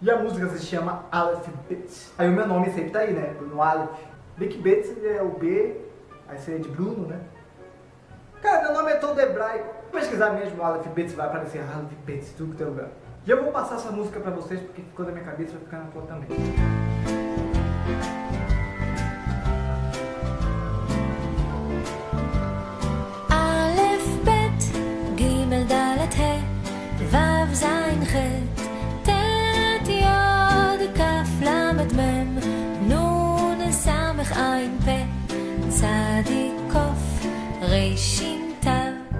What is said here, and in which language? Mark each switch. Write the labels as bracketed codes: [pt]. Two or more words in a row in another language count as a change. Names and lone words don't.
[pt] E a música se chama Aleph Bet. Aí o meu nome sempre tá aí, né? No Aleph. Bem que Bet é o B, aí seria de Bruno, né? Cara, meu nome é todo hebraico. Vou pesquisar mesmo Aleph Bet, vai aparecer Aleph Bet, tudo que tem lugar. E eu vou passar essa música pra vocês, porque ficou na minha cabeça e vai ficar na tua também. [he] אלף בית, גימל דלת הא, וו זין חית, טית יוד כף למד מם, נון סמך עין פא, צדי קוף, ריש שין תו.